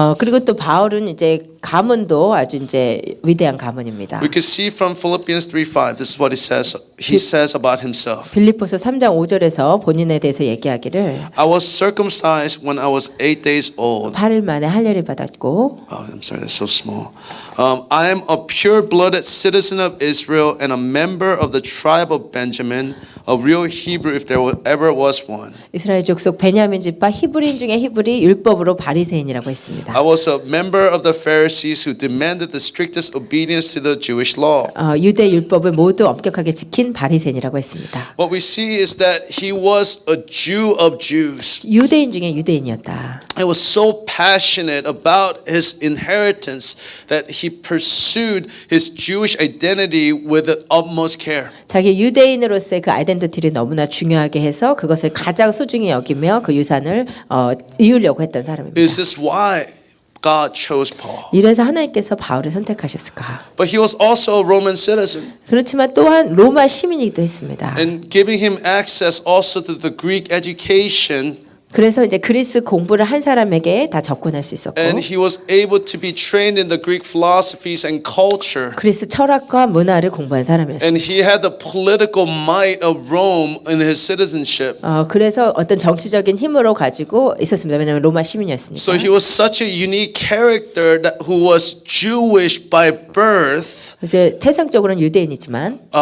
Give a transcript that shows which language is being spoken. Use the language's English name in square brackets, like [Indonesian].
[Korean] 그리고 또 바울은 이제 가문도 아주 이제 위대한 가문입니다. [English] We can see from Philippians 3:5. This is what he says about himself. [Korean] 빌립보서 3장 5절에서 본인에 대해서 얘기하기를 [English] I was circumcised when I was 8 days old. [Korean] 8일 만에 할례를 받았고 [English] Oh, I'm sorry, that's so small. I am a pure-blooded citizen of Israel and a member of the tribe of Benjamin, a real Hebrew if there ever was one. [Korean] 이스라엘 족속 베냐민 집파 히브리인 중에 히브리 율법으로 바리새인이라고 했습니다. [English] I was a member of the Pharisees who demanded the strictest obedience to the Jewish law. [Korean] 유대 율법을 모두 엄격하게 지킨 바리새인이라고 했습니다. [English] What we see is that he was a Jew of Jews. [Korean] 유대인 중에 유대인이었다. [English] He was so passionate about his inheritance that he pursued his Jewish identity with the utmost care. [Korean] 자기 유대인으로서의 그 아이덴티티를 너무나 중요하게 해서 그것을 가장 소중히 여기며 그 유산을 이으려고 했던 사람입니다. [English] Is this why God chose Paul? [Korean] 이래서 하나님께서 바울을 선택하셨을까? [English] But he was also a Roman citizen [Korean] 그렇지만 또한 로마 시민이기도 했습니다. [English] and giving him access also to the Greek education. [Korean] 그래서 이제 그리스 공부를 한 사람에게 다 접근할 수 있었고 [English] And he was able to be trained in the Greek philosophies and culture. [Korean] 그리스 철학과 문화를 공부한 사람이었어요. [English] And he had the political might of Rome in his citizenship. [Korean] 그래서 어떤 정치적인 힘으로 가지고 있었습니다. 왜냐하면 로마 시민이었으니까. [English] So he was such a unique character that who was Jewish by birth, [Korean] 이제 태생적으로는 유대인이지만